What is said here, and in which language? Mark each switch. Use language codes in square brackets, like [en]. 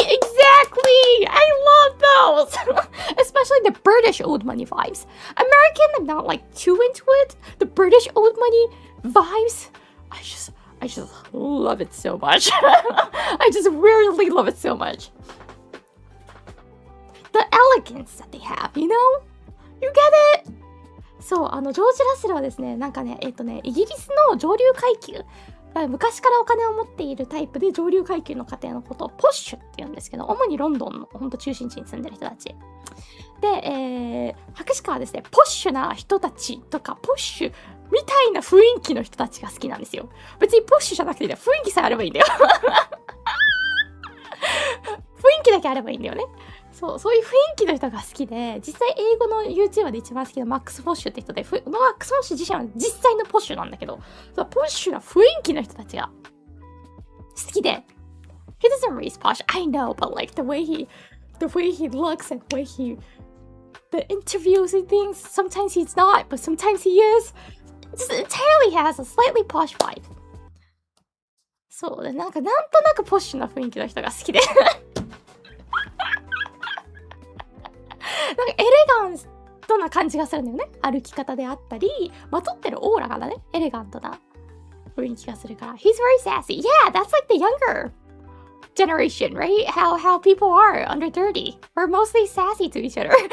[en] Exactly! I love those! Especially the British old money vibes. American, I'm not like too into it. The British old money vibes, I just love it so much. I just really love it so much. The elegance that they have, you know? You get it? [ja] そう、ジョージ・ラッセルはですね、なんかね、イギリスの上流階級、昔からお金を持っているタイプで上流階級の家庭のことをポッシュって言うんですけど、主にロンドンのほんと中心地に住んでる人たち。で、博士はですね、ポッシュな人たちとか、ポッシュみたいな雰囲気の人たちが好きなんですよ。別にポッシュじゃなくていいんだよ。雰囲気さえあればいいんだよ。雰囲気だけあればいいんだよね。そういう雰囲気の人が好きで、実際英語の YouTuber で一番好きなマックス・ポッシュって人で、マックス・ポッシュ自身は実際のポッシュなんだけど、ポッシュな雰囲気の人たちが好きで、 [en] He doesn't raise posh, I know, but like the way he looks and the way the interviews and things, sometimes he's not, but sometimes he is. Just entirely has a slightly posh vibe. [ja] そうで、なんとなくポッシュな雰囲気の人が好きで。なんかエレガントな感じがするんだよね。歩き方であったり、まとってるオーラがね、エレガントな雰囲気がするから。 [en] He's very sassy. Yeah, that's like the younger generation, right? How people are under 30. We're mostly sassy to each other.